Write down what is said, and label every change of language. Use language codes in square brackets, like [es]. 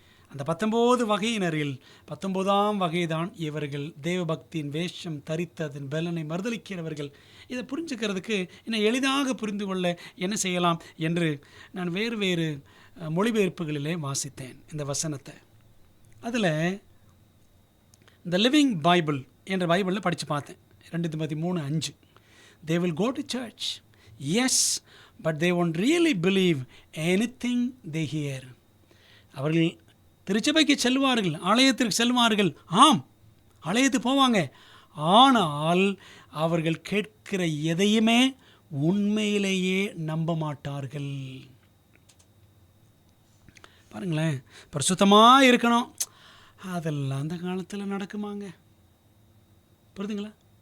[ta] அந்த 19 வகையினரில் 19ஆம் வகைதான் இவர்கள், தேவபக்தியின் வேஷம் தரித்து அதன் பலனை மறுதலிக்கிறவர்கள். இதை புரிஞ்சுக்கிறதுக்கு இன்னும் எளிதாக புரிந்து கொள்ள என்ன செய்யலாம் என்று நான் வேறு வேறு மொழிபெயர்ப்புகளிலே வாசித்தேன் இந்த வசனத்தை. அதில் இந்த லிவிங் பைபிள் என்ற பைபிளில் படித்து பார்த்தேன். 2 தீமோத்தேயு 3:5. [en] They will go to church, yes, but they won't really believe anything they hear. [ta] அவர்கள் திருச்சபைக்கு செல்வார்கள், ஆலயத்திற்கு செல்வார்கள், ஆம், ஆலயத்துக்கு போவாங்க, ஆனால் அவர்கள் கேட்கிற எதையுமே உண்மையிலேயே நம்ப மாட்டார்கள். பாருங்களேன், பரிசுத்தமாக இருக்கணும், அதெல்லாம் அந்த காலத்தில் நடக்குமாங்க? புரியுதுங்களா?